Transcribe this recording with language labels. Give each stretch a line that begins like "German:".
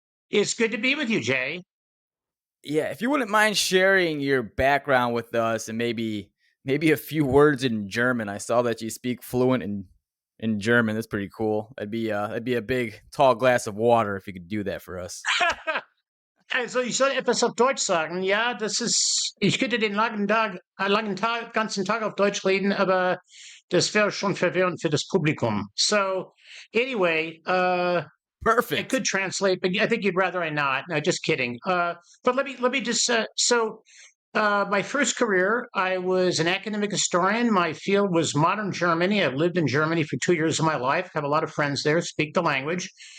English: It's good to be with you, Jay. Yeah, if you wouldn't mind sharing your background with us and maybe a few words in German. I saw that you speak fluent in German. That's pretty cool. That'd be a big tall glass of water if you could do that for us.
German: Also, ich soll etwas auf Deutsch sagen. Ja, ich könnte den ganzen Tag auf Deutsch reden, aber das wäre schon verwirrend für das Publikum.
English: So, anyway, I Perfect. could translate, but I think you'd rather I not. No, just kidding. But let me just, my first career, I was an academic historian. My field was modern Germany. I've lived in Germany for 2 years of my life, have a lot of friends there, speak the language.